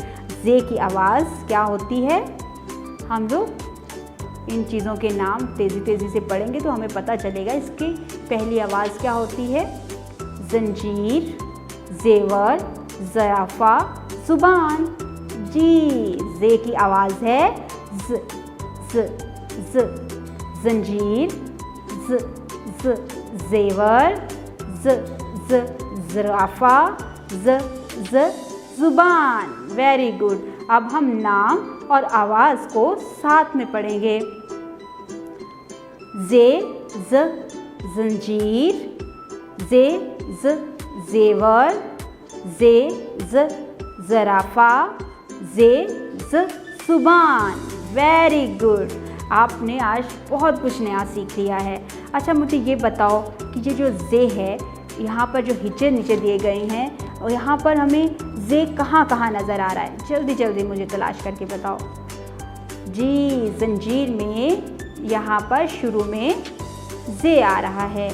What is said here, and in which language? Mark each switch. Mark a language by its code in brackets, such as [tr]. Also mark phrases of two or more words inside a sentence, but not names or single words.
[ur] زے کی آواز کیا ہوتی ہے؟ ہم لوگ ان چیزوں کے نام تیزی تیزی سے پڑھیں گے تو ہمیں پتا چلے گا اس کی پہلی آواز کیا ہوتی ہے. زنجیر، زیور، زرافہ، زبان. جی، زے کی آواز ہے ز ز ز. زنجیر، ز ز. زیور، ز ز۔ زرافہ، ز ز. زبان. [en] very good. [ur] اب ہم نام اور آواز کو ساتھ میں پڑھیں گے. زے ز زنجیر، زے ز زیور، زے ز زرافہ، زے ز زبان. [en] very good. [ur] آپ نے آج بہت کچھ نیا سیکھ لیا ہے۔ اچھا، مجھے یہ بتاؤ کہ یہ جو زے ہے، یہاں پر جو ہجے نیچے دیے گئے ہیں، اور یہاں پر ہمیں زے کہاں کہاں نظر آ رہا ہے? جلدی جلدی مجھے تلاش کر کے بتاؤ۔ جی، زنجیر میں یہاں پر شروع میں زے آ رہا ہے.